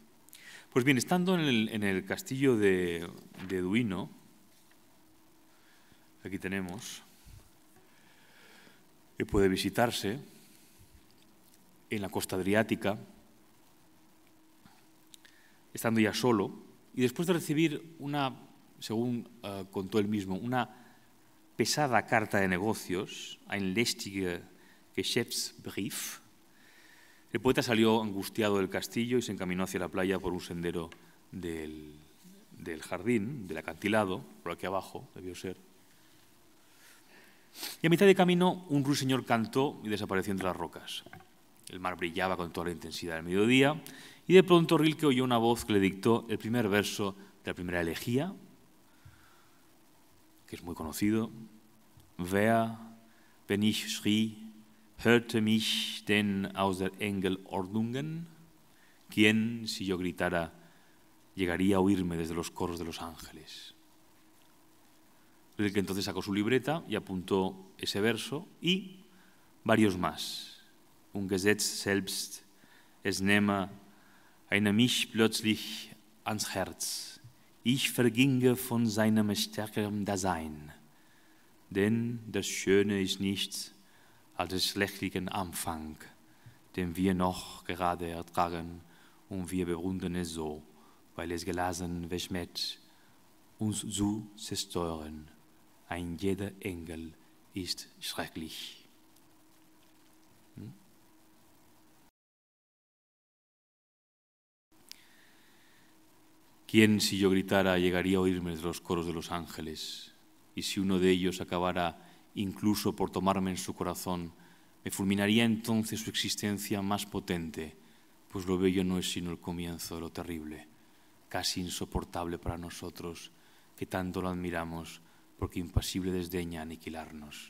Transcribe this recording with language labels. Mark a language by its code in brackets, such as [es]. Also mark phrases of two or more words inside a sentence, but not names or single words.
[es] Pues bien, estando en el castillo de Duino, aquí tenemos, que puede visitarse en la costa adriática, estando ya solo, y después de recibir una, según contó él mismo, una pesada carta de negocios, [de] ein lästiger Geschäftsbrief, [es] el poeta salió angustiado del castillo y se encaminó hacia la playa por un sendero del jardín, del acantilado, por aquí abajo, debió ser. Y a mitad de camino un ruiseñor cantó y desapareció entre las rocas. El mar brillaba con toda la intensidad del mediodía y de pronto Rilke oyó una voz que le dictó el primer verso de la primera elegía, que es muy conocido. [de] Wer, wenn ich schrie, hörte mich denn aus der Engel Ordnungen? [es] ¿Quién, si yo gritara, llegaría a oírme desde los coros de los ángeles? Rilke entonces sacó su libreta y apuntó ese verso y varios más. [de] Un Gesetz selbst, es nehme eine mich plötzlich ans Herz. Ich verginge von seinem stärkeren Dasein. Denn das Schöne ist nichts als des schlechtlichen Anfang, den wir noch gerade ertragen, und wir bewundern es so, weil es gelassen verschmäht, uns zu zerstören. Ein jeder Engel ist schrecklich. [es] ¿Quién, si yo gritara, llegaría a oírme de los coros de los ángeles? Y si uno de ellos acabara incluso por tomarme en su corazón, me fulminaría entonces su existencia más potente, pues lo bello no es sino el comienzo de lo terrible, casi insoportable para nosotros, que tanto lo admiramos, porque impasible desdeña aniquilarnos.